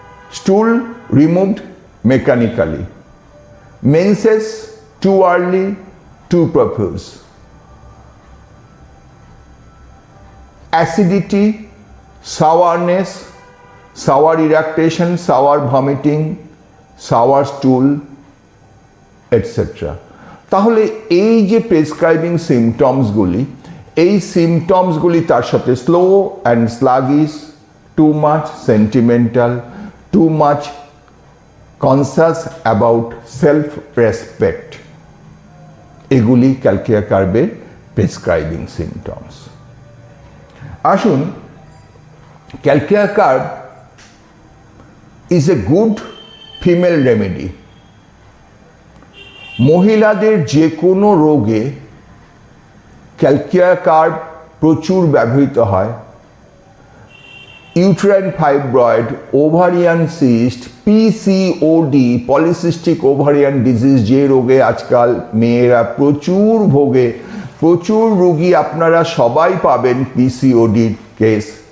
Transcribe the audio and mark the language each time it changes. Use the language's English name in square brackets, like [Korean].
[English] stool removed mechanically, menses too early, too profuse, acidity, sourness, sour eructation, sour vomiting, sour stool, etc. [Bangla] তাহলে এই যে prescribing সিমটমসগুলি, এই সিমটমসগুলি তার সাথে [English] slow and sluggish, too much sentimental, too much conscious about self respect, [Bangla] এগুলি ক্যালকিয়া কার্বের prescribing symptoms. আসুন, [English] Calcarea carb is a good female remedy. [Bangla] মহিলাদের যে কোনো রোগে ক্যালকিয়া কার্ব প্রচুর ব্যবহৃত হয়। Uterine fibroid, ovarian cyst, PCOD, polycystic ovarian disease, যে রোগে আজকাল মেয়েরা প্রচুর ভোগে, প্রচুর রোগী আপনারা সবাই পাবেন পিসিওডির কেস।